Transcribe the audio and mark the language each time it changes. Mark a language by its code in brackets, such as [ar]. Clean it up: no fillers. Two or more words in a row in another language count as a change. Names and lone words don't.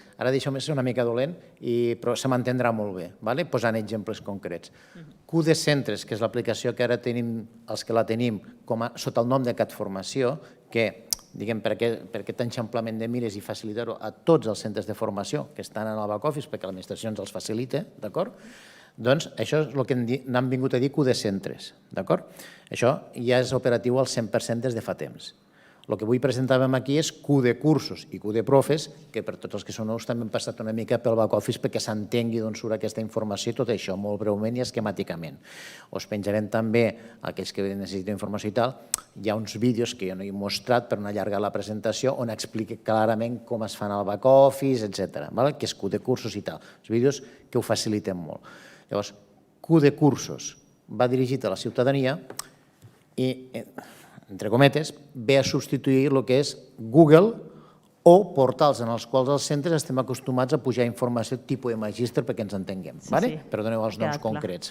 [ca] Ara deixeu-me ser una mica dolent, però se m'entendrà molt bé, posant exemples concrets. CUD de centres, que és l'aplicació que ara tenim, els que la tenim sota el nom de CatFormació, que per aquest enxamplament de mires i facilitar-ho a tots els centres de formació que estan en el back-office perquè l'administració ens els facilita, d'acord? Doncs això és el que n'han vingut a dir CUD de centres, d'acord? Això ja és operatiu al 100% des de fa temps. El que avui presentàvem aquí és CUD de cursos i CUD de profes, que per tots els que són nous també han passat una mica pel back-office perquè s'entengui d'on surt aquesta informació i tot això, molt breument i esquemàticament. Us penjarem també, aquells que necessiten informació i tal, hi ha uns vídeos que jo no he mostrat per no allargar la presentació on explica clarament com es fan al back-office, etc., que és CUD de cursos i tal. Els vídeos que ho faciliten molt. Llavors, CUD de cursos va dirigit a la ciutadania i, entre cometes, ve a substituir el que és Google o portals en els quals els centres estem acostumats a pujar informació tipus de Magister perquè ens entenguem, però doneu els noms concrets.